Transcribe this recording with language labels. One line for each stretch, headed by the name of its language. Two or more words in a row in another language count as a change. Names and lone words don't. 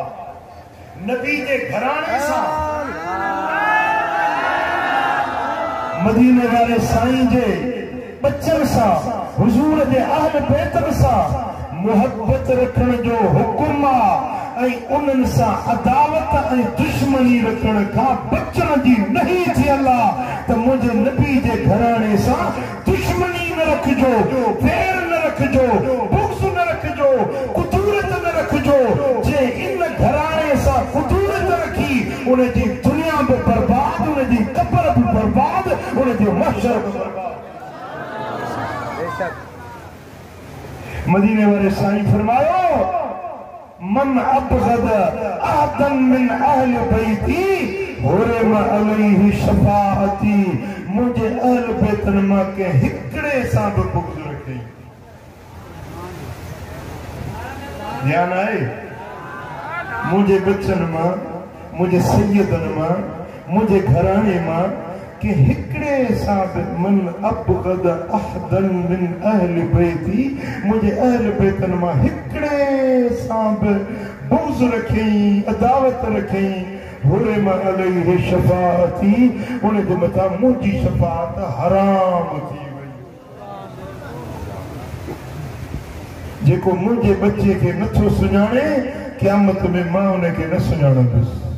Sindhi: नबी जे घराणे सां, मदीने वारे साईं जे बचन सां, हुजूर जे अहल बैतन सां मोहब्बत रखण जो हुकुम आहे ऐं उन्हनि सां अदावत ऐं दुश्मनी रखण खां बचण जी नहीं थियल आहे त मुंहिंजे नबी जे घराणे सां दुश्मनी न रखिजो, वैर न रखिजो, बुग़्ज़ न रखिजो, कुदूरत न रखिजो। जे इन घराणे सां कुदूरत रखी, उन जी दुनिया बि बर्बाद, उन जी क़ब्र बि बर्बाद, उन जो महशर बि बर्बाद। मदीने वारे साईं फरमायो
Arabic: من أبغض أحدا من أهل بيتي حرم عليه شفاعتي.
Sindhi: मुझे अहल बैतन मां के हिकड़े सां बि बुग़्ज़ रखी। ध्यान आहे मुझे बचन मां, मुझे सैयदन मां, मुझे घराणे मां के हिकड़े सां बि
Arabic: من أبغض أحدا من أهل بيتي,
Sindhi: मुझे अहल बैतन मां हिकड़े सां बि बुग़्ज़ रखी, अदावत रखी।
Arabic: حرم عليه شفاعتي,
Sindhi: उन जे मथां मुंहिंजी शफाअत हराम थी वई। जेको मुंहिंजे बच्चे खे नथो सुञाणे, क़यामत में मां उनखे न सुञाणंदुसि।